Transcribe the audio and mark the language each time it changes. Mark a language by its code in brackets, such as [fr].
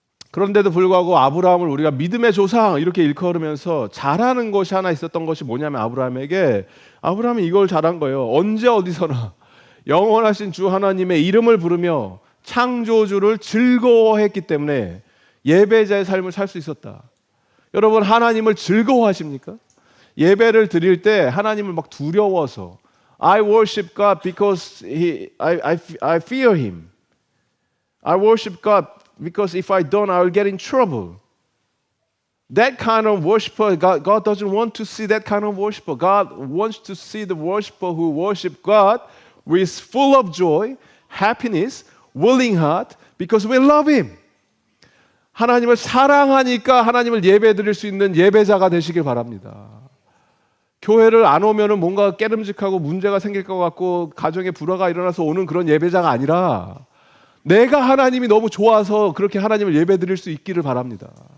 [ko] 그런데도 불구하고 아브라함을 우리가 믿음의 조상 이렇게 일컬으면서 잘하는 것이 하나 있었던 것이 뭐냐면 아브라함이 이걸 잘한 거예요. 언제 어디서나 영원하신 주 하나님의 이름을 부르며 창조주를 즐거워했기 때문에 예배자의 삶을 살 수 있었다. 여러분 하나님을 즐거워하십니까? 예배를 드릴 때 하나님을 막 두려워서 [en] I worship God because I fear Him. I worship God because if I don't, I will get in trouble. That kind of worshiper, God doesn't want to see that kind of worshiper. God wants to see the worshiper who worship God with full of joy, happiness, willing heart, because we love Him. [ko] 하나님을 사랑하니까 하나님을 예배드릴 수 있는 예배자가 되시길 바랍니다. 교회를 안 오면은 뭔가 깨름직하고 문제가 생길 것 같고 가정에 불화가 일어나서 오는 그런 예배자가 아니라 내가 하나님이 너무 좋아서 그렇게 하나님을 예배드릴 수 있기를 바랍니다.